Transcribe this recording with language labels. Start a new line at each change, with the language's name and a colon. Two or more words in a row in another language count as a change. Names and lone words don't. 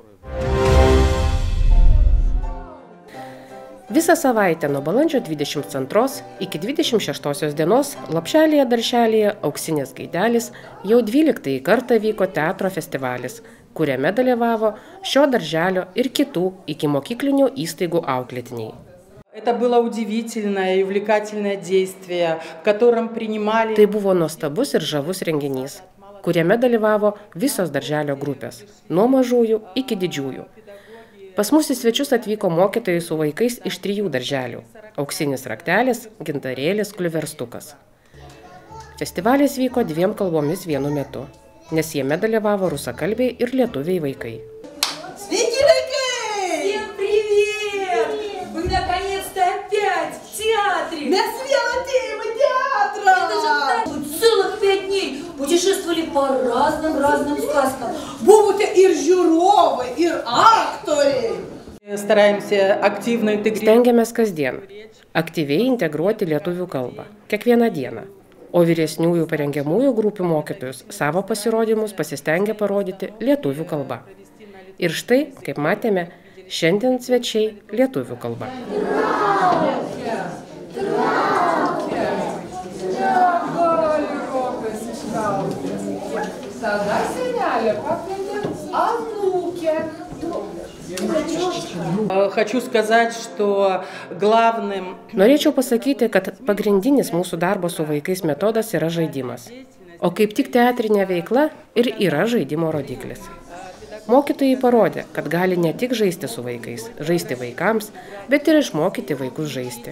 Lithuanian: Visą savaitę nuo balandžio 22 iki 26 dienos Lopšelėje darželėje Auksinės gaidelis jau 12 kartą vyko teatro festivalis, kuriame dalyvavo šio darželio ir kitų ikimokyklinių įstaigų auklėtiniai.
Russian: Это было удивительное и увлекательное действие, в котором принимали...
Lithuanian: Tai buvo nuostabus ir žavus renginys, kuriame dalyvavo visos darželio grupės, nuo mažųjų iki didžiųjų. Pas mus į svečius atvyko mokytojai su vaikais iš 3 darželių – Auksinis raktelis, Gintarėlis, Kliuverstukas. Festivalis vyko 2 kalbomis vienu metu, nes jame dalyvavo rusakalbiai ir lietuviai vaikai. Sveiki, vaikai!
Russian: Всем привет! Вы наконец-то опять в театре!
Lithuanian: Mes vėl atėjome į teatrą!
Russian: Это же так! Вы целых 5 дней путешествовали по разным сказкам.
Lithuanian: Buvote ir žiūrovai, ir aktoriai.
Russian: Стараемся активно интегрировать.
Lithuanian: Stengiamės kasdien aktyviai integruoti lietuvių kalbą, kiekvieną dieną. O vyresniųjų parengiamųjų grupių mokytojus savo pasirodymus pasistengia parodyti lietuvių kalba. Ir štai, kaip matėme, šiandien svečiai lietuvių kalba.
Russian: Хочу сказать, что главным...
Lithuanian: Norėčiau pasakyti, kad pagrindinis mūsų darbo su vaikais metodas yra žaidimas. O kaip tik teatrinė veikla ir yra žaidimo rodiklis. Mokytojai parodė, kad gali ne tik žaisti su vaikais, žaisti vaikams, bet ir išmokyti vaikus žaisti.